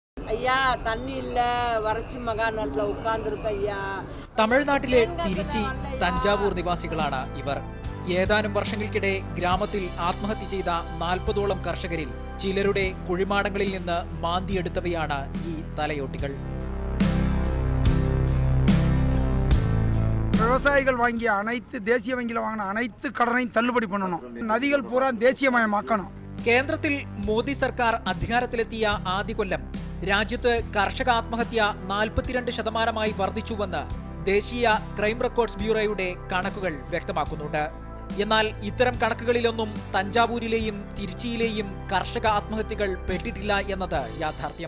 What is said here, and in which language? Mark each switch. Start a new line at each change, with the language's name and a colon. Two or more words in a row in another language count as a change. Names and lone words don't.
Tamil: ஐயா தண்ணி இல்ல வறட்சி மகாநாட்டில் உட்கார்ந்துருக்க ஐயா.
Malayalam: തമിഴ്നാട്ടിലെ തിരുച്ചി തഞ്ചാവൂർ നിവാസികളാണ് ഇവർ. ഏതാനും വർഷങ്ങൾക്കിടെ ഗ്രാമത്തിൽ ആത്മഹത്യ ചെയ്ത 40ഓളം കർഷകരിൽ ചിലരുടെ കുഴിമാടങ്ങളിൽ നിന്ന് മാന്തിയെടുത്തവയാണ് ഈ തലയോട്ടികൾ.
Tamil: விவசாயிகள் வாங்கிய அனைத்து தேசிய வங்கியில் வாங்கின அனைத்து கடனையும் தள்ளுபடி பண்ணணும். நதிகள் பூரா தேசியமயமாக்கணும்.
Malayalam: കേന്ദ്രത്തിൽ മോദി സർക്കാർ അധികാരത്തിലെത്തിയ ആദ്യ കൊല്ലം രാജ്യത്ത് കർഷക ആത്മഹത്യ 42% വർദ്ധിച്ചുവെന്ന് ദേശീയ ക്രൈം റെക്കോർഡ്സ് ബ്യൂറോയുടെ കണക്കുകൾ വ്യക്തമാക്കുന്നുണ്ട്. എന്നാൽ ഇത്തരം കണക്കുകളിലൊന്നും തഞ്ചാവൂരിലെയും തിരുച്ചിയിലെയും കർഷക ആത്മഹത്യകൾ പെട്ടിട്ടില്ല എന്നത് യാഥാർത്ഥ്യം.